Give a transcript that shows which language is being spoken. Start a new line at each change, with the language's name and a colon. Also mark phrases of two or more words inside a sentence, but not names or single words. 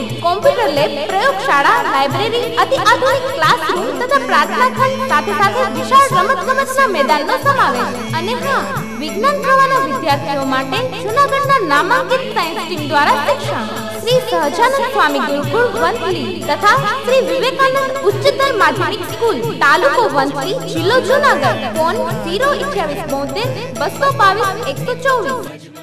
Gujarati: કોમ્પ્યુટર લેબ પ્રયોગશાળા લાઇબ્રેરી અતિ આધુનિક ક્લાસરૂમ તથા પ્રાર્થના ખંડ સાથે સાથે વિશાળ રમતગમતના મેદાનનો સમાવેશ અને હા વિજ્ઞાન પ્રવાહના વિદ્યાર્થીઓ માટે જૂનાગઢના નામાંકિત સાયન્સ ટીમ દ્વારા શિક્ષણ શ્રી સહજાનંદ સ્વામી ગુરુકુળ વંથલી તથા શ્રી વિવેકાનંદ ઉચ્ચતર માધ્યમિક સ્કૂલ તાલુકો વંથલી જિલ્લો જૂનાગઢ ફોન 02872 222 124।